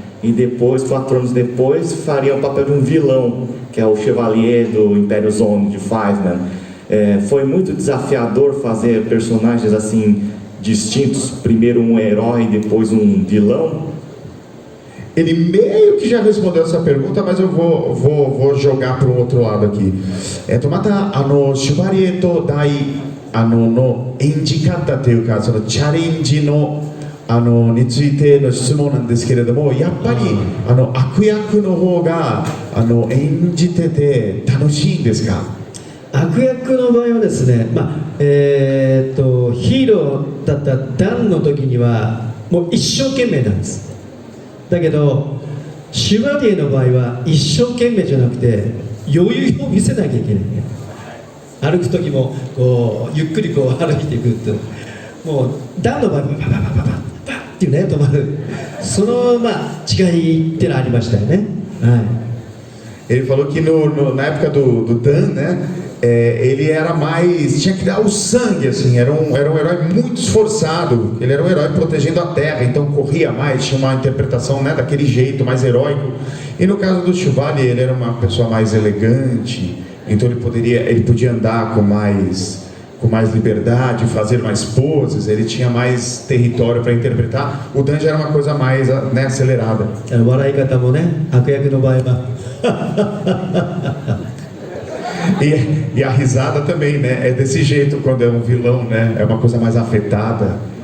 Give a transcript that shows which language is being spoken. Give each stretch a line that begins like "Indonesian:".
Portuguese: E depois, 4 anos depois, faria o papel de um vilão, que é o Chevalier do Império Zone, de Fiveman. Foi muito desafiador fazer personagens assim distintos, primeiro um herói, depois um vilão? Ele meio que já respondeu essa pergunta, mas eu vou jogar para o outro lado aqui.
Japanese: Mata, Shibari to Dai, no enjikata というか、そのチャレンジのについての質問なんですけれども、やっぱり悪役の方が演じてて楽しいんですか？悪役の場合はですね、ヒーローだったダンの時にはもう一生懸命なんです。だけどシュバリエの場合は一生懸命じゃなくて余裕を見せなきゃいけないね。歩く時もこうゆっくりこう歩いていくと、もうダンの場合はババババババっていうね、止まる、その違いっていうのはありましたよね。はい。
Portuguese: Ele falou que na época do Dan, né, ele era mais, tinha que dar o sangue, assim, era um herói muito esforçado, ele era um herói protegendo a terra, então corria mais, tinha uma interpretação, né, daquele jeito mais heróico. E no caso do Shibari, ele era uma pessoa mais elegante, então ele podia andar com mais liberdade, fazer mais poses, ele tinha mais território para interpretar. O Dan já era uma coisa mais, né, acelerada.
Japanese: 笑い方もね、悪役の場合は
Portuguese: E a risada também, né? É desse jeito quando é um vilão, né? É uma coisa mais afetada.